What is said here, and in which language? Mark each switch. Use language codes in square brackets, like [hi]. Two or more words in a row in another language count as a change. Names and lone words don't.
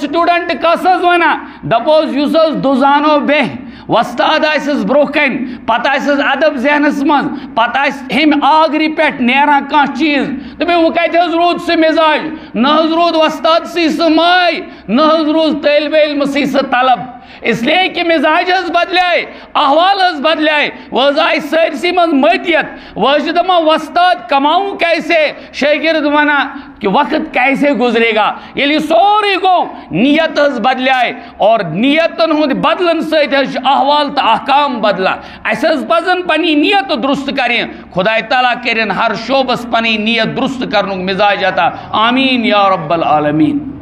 [ks] سٹوٗڈنٹ کس حظ ونان دپوس یُس حظ دُزانو بیٚہہِ وۄستاد آسٮ۪س برونٛہہ کَنہِ پتہٕ آسٮ۪س ادب ذہنس منٛز پتہٕ آسہِ ہیٚمہِ آگرِ پٮ۪ٹھ نیران کانٛہہ چیٖز دپے وۄنۍ کتہِ حظ روٗد سُہ مِزاج نہ حظ روٗد وۄستادسٕے سُہ ماے نہ حظ روٗز طٲلبہِ علمسٕے سُہ طلب [ur] اس لیے کہ [ks] مزاج حظ بدلے احوال حظ بدلے وہ حظ آئی سٲرسٕے منٛز مٔتِتھ وہ حظ چھِ دپان وۄستاد کماؤں کیسے شٲگرد ونان [ur] کہ وقت کیسے گزرے گا [ks] ییٚلہِ یہِ سورُے گوٚو نیت حظ بدلے اور نیتن ہُنٛد بدلن سۭتۍ حظ چھِ احوال تہٕ احکام بدلان اَسہِ حظ پزن پنٕنۍ نیت درست کرٕنۍ خۄداے تعالیٰ کٔرِنۍ ہر شوبس پنٕنۍ نیت درست کرنُک مزاج عطا آمیٖن [ar] یا رب العالمیٖن